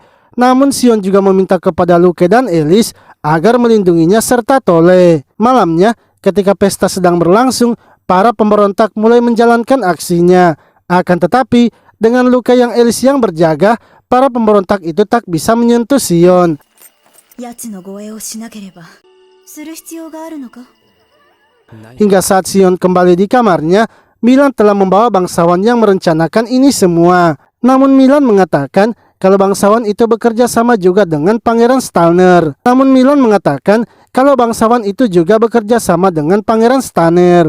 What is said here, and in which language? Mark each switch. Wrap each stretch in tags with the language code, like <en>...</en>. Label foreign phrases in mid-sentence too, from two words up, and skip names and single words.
<id>Namun Sion juga meminta kepada Luke dan Elis agar melindunginya serta Tole. Malamnya, ketika pesta sedang berlangsung, para pemberontak mulai menjalankan aksinya. Akan tetapi, dengan Luke yang Elis yang berjaga, para pemberontak itu tak bisa menyentuh Sion.</id> <ja>奴の護衛をしなければする必要があるのか。</ja> <id>Hingga saat Sion kembali di kamarnya, Milan telah membawa bangsawan yang merencanakan ini semua. Namun Milan mengatakan kalau bangsawan itu bekerja sama juga dengan Pangeran Stalner. Namun Milan mengatakan kalau bangsawan itu juga bekerja sama dengan Pangeran Stanner.</id>